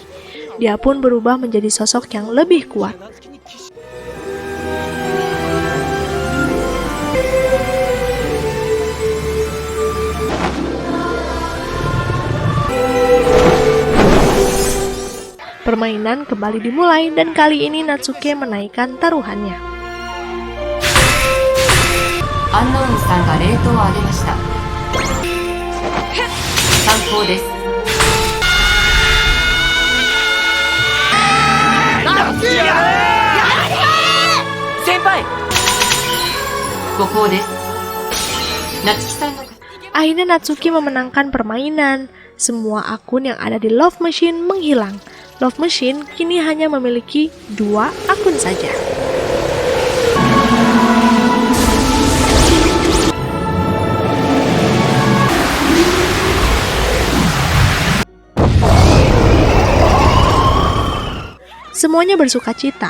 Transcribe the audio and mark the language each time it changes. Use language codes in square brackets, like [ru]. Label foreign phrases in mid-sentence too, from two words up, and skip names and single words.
[id] Dia pun berubah menjadi sosok yang lebih kuat. Permainan kembali dimulai dan kali ini Natsuki menaikkan taruhannya. [ja] アンノウンさんがレートを上げました。参考です。先輩、誤報です。夏希さんが [id] Akhirnya Natsuki memenangkan permainan. Semua akun yang ada di Love Machine menghilang. Love Machine kini hanya memiliki 2 akun saja. Semuanya bersuka cita.